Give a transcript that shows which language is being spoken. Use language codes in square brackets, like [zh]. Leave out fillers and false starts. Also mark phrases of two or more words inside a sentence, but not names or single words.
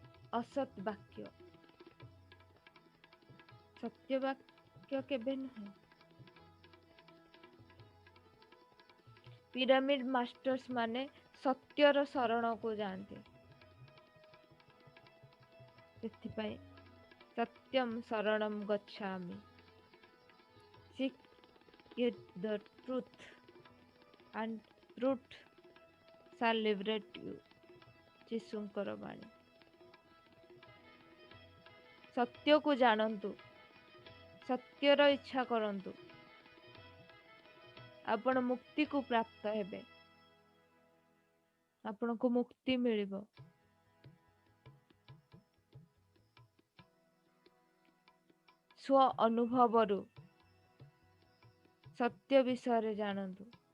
[or] ଅସତ୍ ବାକ୍ୟ। ସତ୍ୟ ବାକ୍ୟ କେବେ ନୁହେଁ। ପିରାମିଡ ମାଷ୍ଟର୍ସ ମାନେ ସତ୍ୟର ଶରଣକୁ ଯାଆନ୍ତି। [sa] ସେଥିପାଇଁ ସତ୍ୟମ୍ ଶରଣମ୍ ଗଚ୍ଛାମି। [en] Seek the truth and truth shall liberate you। [or] ଯୀଶୁଙ୍କର ବାଣୀ। ସତ୍ୟକୁ ଜାଣନ୍ତୁ, ସତ୍ୟର ଇଚ୍ଛା କରନ୍ତୁ, ଆପଣ ମୁକ୍ତିକୁ ପ୍ରାପ୍ତ ହେବେ। ଆପଣଙ୍କୁ ମୁକ୍ତି ମିଳିବ। ସ୍ୱ ଅନୁଭବରୁ ସତ୍ୟ ବିଷୟରେ ଜାଣନ୍ତୁ।